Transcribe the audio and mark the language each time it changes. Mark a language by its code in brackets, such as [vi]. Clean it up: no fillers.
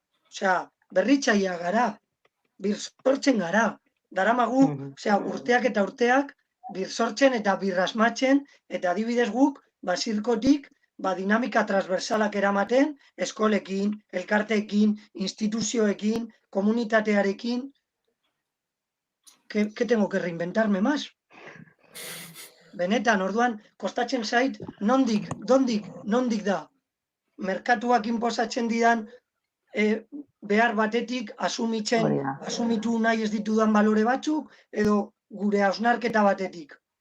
[eu] Osea, berritzailea gara, birsortzen gara. Daramagu, osea, urteak eta urteak birsortzen eta birrasmatzen, eta adibidez guk, zirkotik, dinamika transversalak eramaten, eskolekin, elkarteekin, instituzioekin, komunitatearekin. [es] ¿Qué tengo que reinventarme más? [eu] Benetan, orduan, kostatzen zait, nondik da. Merkatuak inposatzen didan behar batetik asumitu nahi ez ditudan balore batzuk, edo gure hausnarketa batetik.